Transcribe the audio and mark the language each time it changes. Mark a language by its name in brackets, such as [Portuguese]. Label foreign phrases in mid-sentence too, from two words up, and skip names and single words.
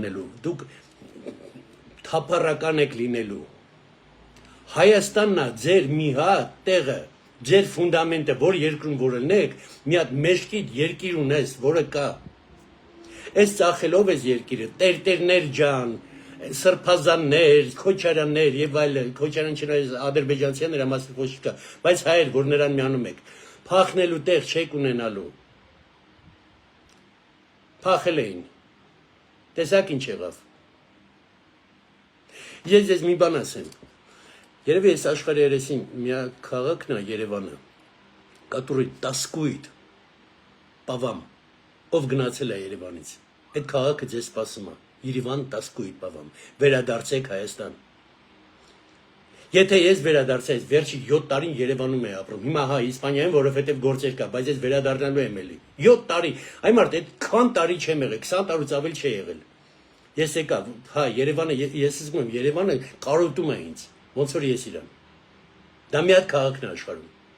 [Armenian] լինելու, դուք թափառական եք լինելու։ Հայաստանն է ձեր մի հատ տեղը, ձեր ֆունդամենտը, որ երկրում որ ելնեք, մի հատ մեջքիդ երկիր ունես, որը կա։ Այս ծախելով ես երկիրը, տերտերներ ջան, սրբազաններ, քոչարաններ եւ այլն, քոչարան չնայած ադրբեջանցիան նրա մասը ոչ կա, բայց հայեր, որ նրան միանում եք, փախնելու տեղ չեք ունենալու։ Փախել էին։ Տեսակ ինչ եղավ։ Ես մի բան ասեմ։ Երևի այս աշխարհի երեսին մի քաղաքն է Երևանը, [Russian] который тоскует по вам, [Armenian] ով գնացել է Երևանից։ Այդ քաղաքը ձեզ սպասում է։ Երևան [Russian] тоскует по вам։ [Armenian] Վերադարձեք Հայաստան։ Եթե ես վերադարձած, վերջի 7 տարին Երևանում եմ ապրում։ Հիմա հա Իսպանիայում, որովհետև գործեր կա, բայց ես վերադառնալու եմ էլի։ 7 տարի։ Այ մարդ, այդքան տարի չեմ եղել, 20 տարուց ավել չի եղել։ Ես եկա, հա Երևանը, ես զգում եմ, Երևանը կարոտում է ինձ, ոնց որ ես իրան։ Դա մի հատ քաղաքն է աշխարհում։